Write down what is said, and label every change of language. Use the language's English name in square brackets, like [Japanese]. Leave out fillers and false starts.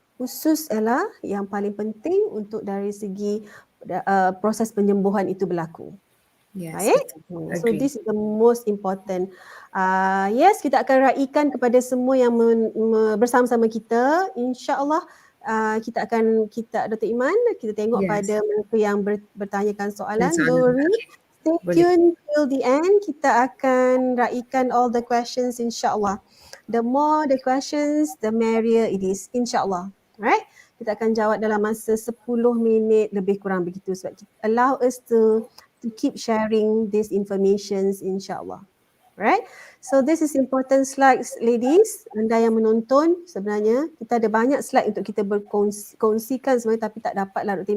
[Malay] Usus adalah yang paling penting untuk dari segi proses penyembuhan itu berlaku. [English] Yes, [Malay] Baik. [English] So this is the most important. [Malay] Yes, kita akan raikan kepada semua yang bersama-sama kita. InsyaAllah Dr. Iman, kita tengok pada mereka yang bertanyakan soalan. [English] Don't worry. Stay tuned till the end. [Malay] Kita akan raikan [English] all the questions insyaAllah. The more the questions, the merrier it is insyaAllah. Right? [Malay] Kita akan jawab dalam masa 10 minit lebih kurang begitu. Sebab [English] allow us to keep sharing these informations insyaAllah. Right? So this is important slides, ladies. [Malay] Anda yang menonton, sebenarnya kita ada banyak slide untuk kita berkongsikan sebenarnya, tapi tak dapatlah Dr.